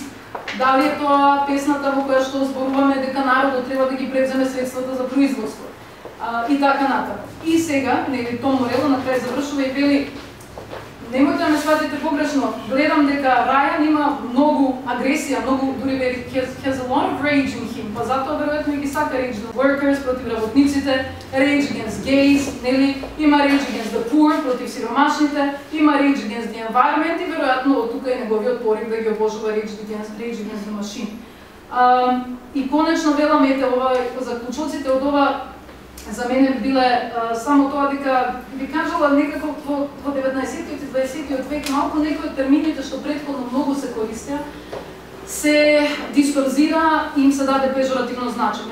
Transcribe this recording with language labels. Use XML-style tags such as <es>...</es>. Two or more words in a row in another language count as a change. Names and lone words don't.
<mk>Дали е тоа песната во која што зборуваме дека народот треба да ги превземе средствата за производство? И така натаму. И сега, нели, Том Морело на крај завршува и вели, немојте да ме сватите погрешно, гледам дека Рајан има многу агресија, многу дури вели</mk> <en>has a lot of rage in him,</en> <mk>па затоа веројатно и ги сака Rage the Workers против работниците,</mk> <en>Rage against gays,</en> <mk>нели, има</mk> <en>Rage against the poor</en> <mk>против сиромашните, има</mk> <en>Rage against the environment</en> <mk>и веројатно од тука и неговиот порив да ги обожува Rage against the Machine. И конечно велам, ете, ова заклучоците од ова за мене биле само тоа дека би кажала некако во 19-тиот и 20-тиот век малку некои од термините што претходно многу се користеа се дисторзира и им се даде пежоративно значење.</mk>